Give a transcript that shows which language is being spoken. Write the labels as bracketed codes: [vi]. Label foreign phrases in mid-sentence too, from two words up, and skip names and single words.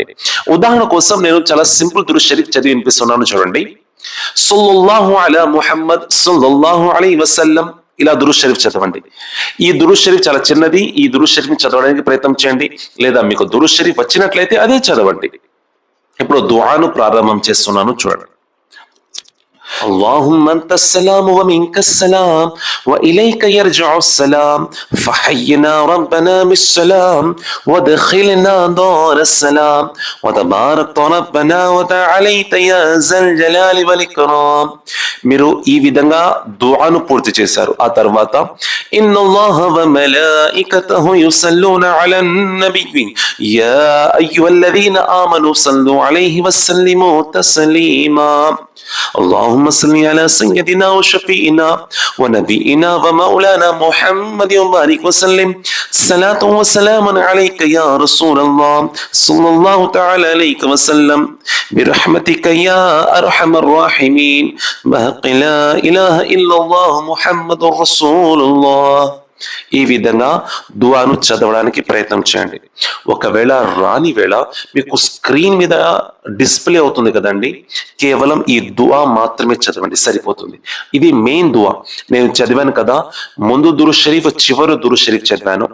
[te] ఉదాహరణ కోసం నేను చాలా సింపుల్ దురూద్ షరీఫ్ చదివి వినిపిస్తున్నాను, చూడండి. [ar] صلى الله على محمد صلى الله عليه وسلم, [te] ఇలా దురూద్ షరీఫ్ చదవండి. ఈ దురూద్ షరీఫ్ చాలా చిన్నది. ఈ దురూద్ షరీఫ్ చదవడానికి ప్రయత్నం చేయండి. లేదా మీకు దురూద్ షరీఫ్ వచ్చినట్లయితే అదే చదవండి. ఇప్పుడు దుఆను ప్రారంభం చేస్తున్నాను, చూడండి. [ar] اللهم أنت السلام ومنك السلام وإليك يرجع السلام فحينا ربنا بالسلام وادخلنا دار السلام وتبارك ربنا وتعاليت يا ذا الجلال والإكرام. [te] మీరు ఈ విధంగా దుఆను పూర్తి చేశారు. ఆ తర్వాత [ar] إن الله وملائكته يصلون على النبي يا أيها الذين آمنوا صلوا عليه وسلموا تسليما. اللهم صل على سيدنا وشفيعنا ونبينا ومولانا محمد وبارك وسلم صلاة وسلاما عليك يا رسول الله صلى الله تعالى عليك وسلم برحمتك يا أرحم الراحمين بحق لا إله إلا الله محمد رسول الله. [te] ఈ విధంగా దుఆను చదవడానికి ప్రయత్నం చేయండి. ఒకవేళ రాని వేళ మీకు స్క్రీన్ మీద డిస్ప్లే అవుతుంది కదండి, కేవలం ఈ దుఆ మాత్రమే చదవండి, సరిపోతుంది. ఇది మెయిన్ దుఆ. నేను చదివాను కదా, ముందు దురూద్ షరీఫ్, చివరి దురూద్ షరీఫ్ చదివాను.